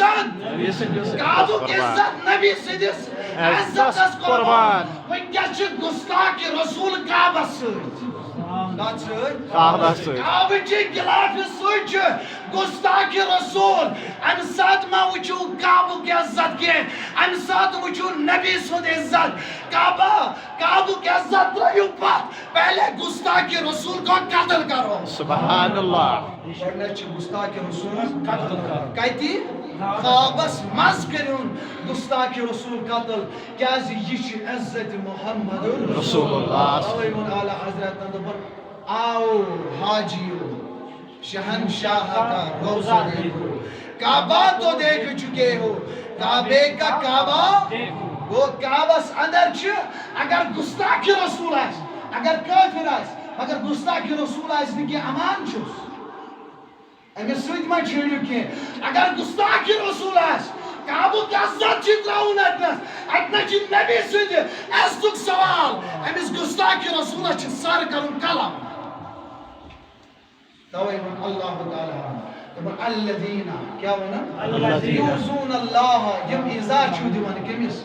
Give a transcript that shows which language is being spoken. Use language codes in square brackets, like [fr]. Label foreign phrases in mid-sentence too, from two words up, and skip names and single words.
[ks] عزت نبی سٕنٛدِس عزتس قۄربان وٕنکیٚس چھِ گُستاخِ رسول کعبس سۭتۍ کعبٕچہِ غلافہِ سۭتۍ چھُ گُستاخِ رسول امہِ ساتہٕ ما وٕچھِو کعبُک عزت کینٛہہ امہِ ساتہٕ وٕچھِو نبی سُنٛد عزت کعبُک عزت ترٲیِو پتھ [ur] پہلے گُستاخِ رسول کو قتل کرو [ar] سبحان اللہ [ks] گۄڈنٮ۪تھ چھِ گُستاخِ رسول کتہِ کعبس منٛز کٔرِہُن گُستاخِ رسول قتل کیٛازِ یہِ چھُ عزت محمد [ar] رسول اللہ [ks] توے ووٚن اعلیٰ حضرتن دوٚپُن [ur] آو حاجیو شہنشاہ کا روزہ دیکھو کعبہ تو دیکھ چکے ہو کعبے کا کعبہ [ks] وہ کعبس اندر چھِ اگر گُستاخِ رسول آسہِ اگر کٲفِر آسہِ مگر گُستاخِ رسول آسہِ نہٕ کینٛہہ امان چھُس أمِس سۭتۍ ما چھیڑِو کینٛہہ اگر گُستاخِ رسول آسہِ کعبُک عزت چھُ ترٛاوُن اتنس چھُ نبی سٕنٛدِ عزتُک سوال أمِس گُستاخِ رسولس چھُ سر کرُن قلم توے ووٚن اللہ تعالیٰ دوٚپُن الذیٖنَ کیٛاہ ووٚنُن [ar] یوٗزوٗن اللہ [ks] یِم ایٖزا چھِو دِوان کٔمِس